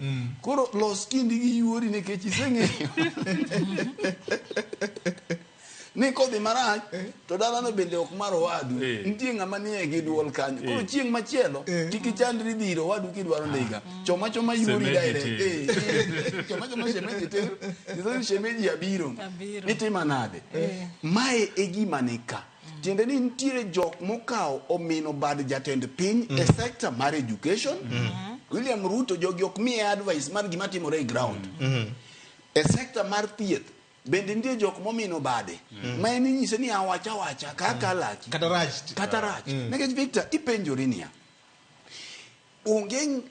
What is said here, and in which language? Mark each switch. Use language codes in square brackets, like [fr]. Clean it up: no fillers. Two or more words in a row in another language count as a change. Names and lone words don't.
[luo] Koro los kindi gi yuori nikech iseng'eyo ni kodhi marach to dalano bende ok mar owadu. Nitie ng'ama nie gi duol kanyo. Koro chieng' machielo kik ichandri dhiro owadu kidwaro ndiga. Choma yuori direct. Choma shemeji te. Nizo shemeji abiro. Itima nade. Mae e gima nika. Tiende ni nitiere jok mokawo omino bad jatend piny e sector mar education. William Ruto jogi ok miye advice mar gima timore e ground. E sector mar thieth bende ndiye jok momino bade ma en nyise ni awacha kaka laki kata rach nekech Victor ipenjori niya onge